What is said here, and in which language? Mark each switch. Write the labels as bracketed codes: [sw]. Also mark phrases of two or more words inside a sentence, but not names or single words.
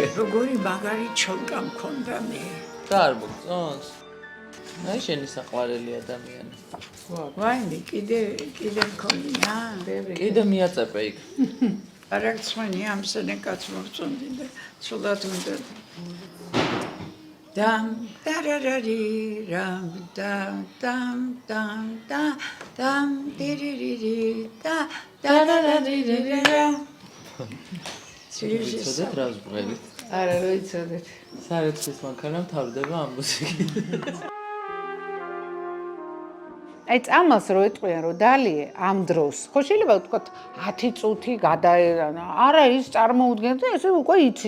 [ka] როგორი მაგარი ჩოლკა მქონდა მე. და არ მოგწონს? აი შენი საყვარელი ადამიანი. ვაიმე, კიდე მქონია? კიდე მიაწეპე იქ. არაგცხვენი ამ სენეკაც მოგწონდი და ცუდად უნდა. Dam dararari ram dam dam dam dam dam diriri da dararari ram. ცოდეთ რას ვღებით? არა, რო იცოდეთ. საერთოდ მანქანა მთავრდება ამ მუსიკით. აი წამალს რო ეტყვიან რომ დალიე ამ დროს ხო შეიძლება ვთქვათ 10 წუთი გადაერანა არა ის წარმოუდგენთ და ესე უკვე იცის